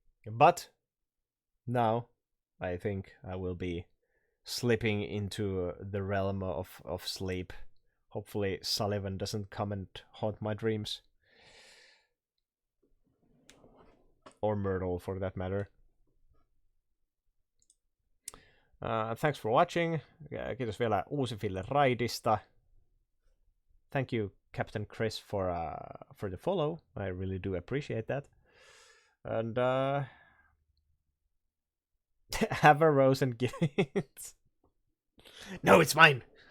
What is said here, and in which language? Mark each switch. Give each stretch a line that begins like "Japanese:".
English: But now I think I will be slipping into the realm of sleep. Hopefully Sullivan doesn't come and haunt my dreams. Or Myrtle, for that matter. Thanks for watching.
Finnish: Kiitos vielä Uusifille raidista.
English: Thank you, Captain Chris, for the follow. I really do appreciate that. And have a rose and give it. No, it's mine.